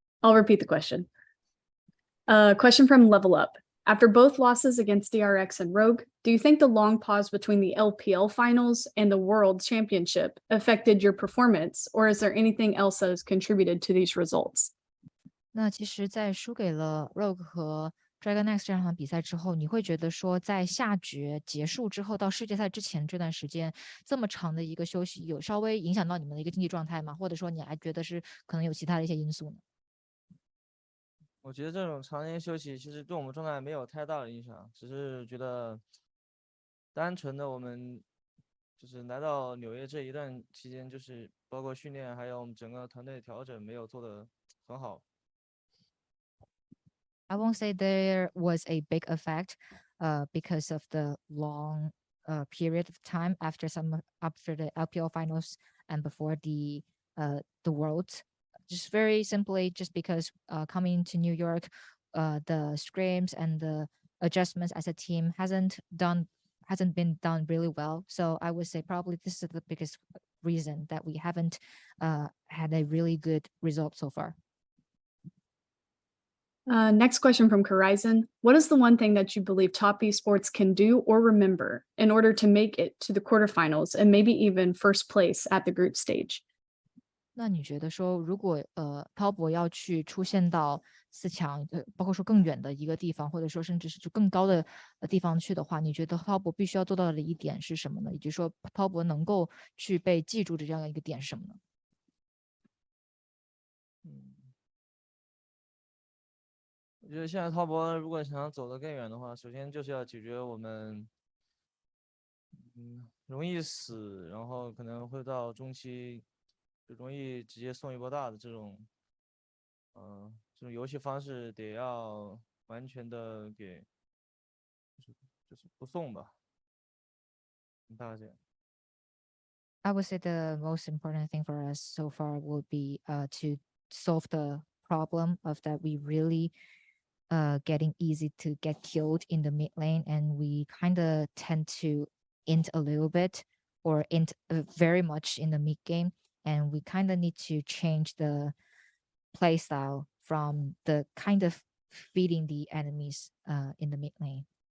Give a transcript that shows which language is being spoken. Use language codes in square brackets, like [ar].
[en] I'll repeat the question. Question from Level Up. After both losses against DRX and Rogue, do you think the long pause between the LPL finals and the World Championship affected your performance, or is there anything else that has contributed to these results? [zh] 那其实，在输给了 Rogue 和 Dragon Next 这两场比赛之后，你会觉得说，在下决结束之后到世界赛之前这段时间，这么长的一个休息，有稍微影响到你们的一个竞技状态吗？或者说，你还觉得是可能有其他的一些因素呢？我觉得这种长年休息其实对我们状态没有太大的影响，只是觉得单纯的我们就是来到纽约这一段期间，就是包括训练还有我们整个团队调整没有做得很好。 [en] I won't say there was a big effect, because of the long period of time after the LPL finals and before the Worlds. Just very simply, just because coming to New York, the scrims and the adjustments as a team hasn't been done really well. So I would say probably this is the biggest reason that we haven't had a really good result so far. Next question from Horizon. What is the one thing that you believe top esports can do or remember in order to make it to the quarterfinals and maybe even first place at the group stage? [zh] 那你觉得说，如果滔博要去出现到4强，包括说更远的一个地方，或者说甚至是就更高的地方去的话，你觉得滔博必须要做到的一点是什么呢？以及说滔博能够去被记住的这样一个点是什么呢？我觉得现在滔博如果想要走得更远的话，首先就是要解决我们容易死，然后可能会到中期就容易直接送一波大的这种游戏方式得要完全的给就是不送吧，大概这样。 [en] I would say the most important thing for us so far would be to solve the problem of that we really getting easy to get killed in the mid lane, and we kind of tend to int a little bit or int very much in the mid game, and we kind of need to change the play style from the kind of feeding the enemies in the mid lane.